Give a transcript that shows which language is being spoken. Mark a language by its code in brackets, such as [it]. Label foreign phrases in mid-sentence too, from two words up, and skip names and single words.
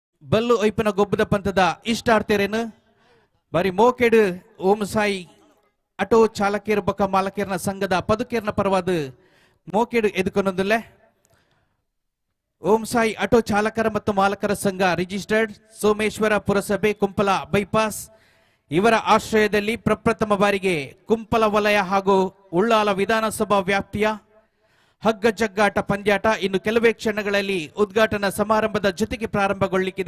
[tcy] ಬಲ್ಲು ಐಪನ ಗೊಬ್ಬದ ಪಂಥದ ಇಷ್ಟಾರ್ತೆರೇನು ಬಾರಿ ಮೋಕೆಡು ಓಂ ಸಾಯಿ ಆಟೋ ಚಾಲಕೇರ್ ಬೊಕ್ಕ ಮಾಲಕೇರ್ನ ಸಂಘದ ಪದುಕೇರ್ನ ಪರವಾದ ಮೋಕೆಡು ಎದುಕೊನೊಂದಿಲ್ಲ [kn] ಓಂ ಸಾಯಿ ಆಟೋ ಚಾಲಕರ ಮತ್ತು ಮಾಲಕರ ಸಂಘ ರಿಜಿಸ್ಟರ್ಡ್ ಸೋಮೇಶ್ವರ ಪುರಸಭೆ ಕುಂಪಲ ಬೈಪಾಸ್ ಇವರ ಆಶ್ರಯದಲ್ಲಿ ಪ್ರಪ್ರಥಮ ಬಾರಿಗೆ ಕುಂಪಲ ವಲಯ ಹಾಗೂ ಉಳ್ಳಾಲ ವಿಧಾನಸಭಾ ವ್ಯಾಪ್ತಿಯ ಹಗ್ಗ ಜಗ್ಗಾಟ ಪಂದ್ಯಾಟ ಇನ್ನು ಕೆಲವೇ ಕ್ಷಣಗಳಲ್ಲಿ ಉದ್ಘಾಟನಾ ಸಮಾರಂಭದ ಜೊತೆಗೆ ಪ್ರಾರಂಭಗೊಳ್ಳಿಕ್ಕಿದೆ.